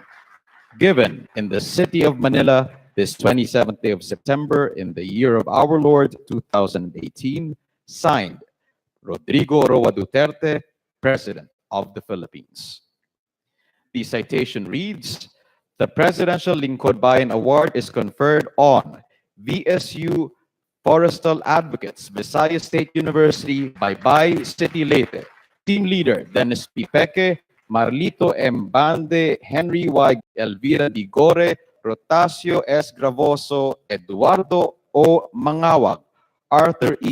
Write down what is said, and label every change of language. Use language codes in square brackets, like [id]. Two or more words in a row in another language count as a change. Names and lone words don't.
[en] Given in the city of Manila this 27th day of September in the year of our Lord 2018, signed, Rodrigo Roa Duterte, President of the Philippines. The citation reads, the Presidential Lingkod Bayan Award is conferred on VSU Forestal Advocates, Visayas State University, Baybay City, Leyte. Team Leader, Dennis P. Peque, Marlito M. Bande, Henry Y. Elvira Digore, Rotasio S. Gravoso, Eduardo O. Mangawag, Arthur E.